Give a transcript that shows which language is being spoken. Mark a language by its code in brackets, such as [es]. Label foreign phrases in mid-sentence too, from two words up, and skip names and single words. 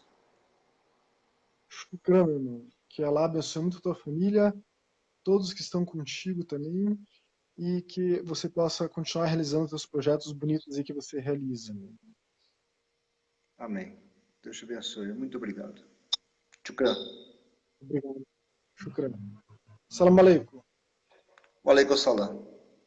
[pt] Shukran, meu irmão. Que Allah abençoe muito a tua família, todos que estão contigo também, e que você possa continuar realizando seus projetos bonitos aí que você realiza. Amém. Deus te abençoe. Muito obrigado. Shukran. Obrigado. Shukran. [ar] سلام عليكم. وعليكم السلام.